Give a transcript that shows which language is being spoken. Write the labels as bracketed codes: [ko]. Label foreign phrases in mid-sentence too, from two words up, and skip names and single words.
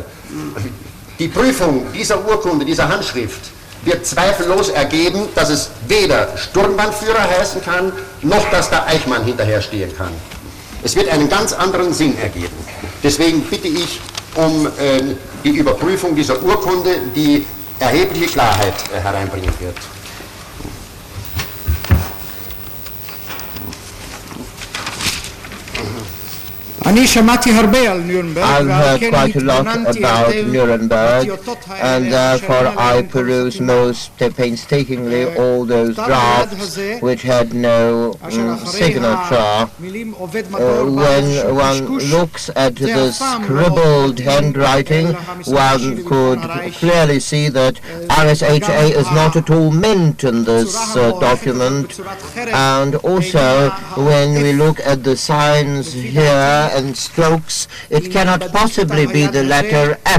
[de] Die Prüfung dieser Urkunde, dieser Handschrift, wird zweifellos ergeben, dass es weder Sturmbannführer heißen kann, noch dass da Eichmann hinterherstehen kann. Es wird einen ganz anderen Sinn ergeben. Deswegen bitte ich um die Überprüfung dieser Urkunde, die erhebliche Klarheit hereinbringen wird. [he] אני שמעתי הרבה על נירנברג, [en] I've heard quite a lot about Nuremberg, and therefore I perused most painstakingly all those drafts which had no signature. When one looks at the scribbled handwriting, one could clearly see that RSHA is not at all meant in this document, and also when we look at the signs here and strokes, it cannot possibly be the letter F.